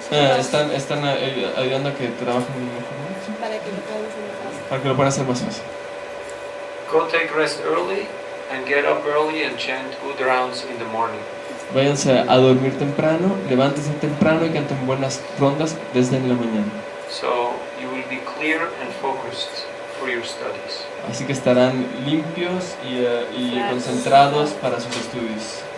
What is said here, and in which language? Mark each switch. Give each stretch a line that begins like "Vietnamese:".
Spanish: Están ayudando a que trabajen mejor, ¿no? Para que lo puedan hacer más fácil.
English: Go take rest early and get up early and chant good rounds in the morning.
Spanish: Váyanse a dormir temprano, levántense temprano y canten buenas rondas desde la mañana.
English: So you will be clear and focused for your studies.
Spanish: Así que estarán limpios y concentrados para sus estudios.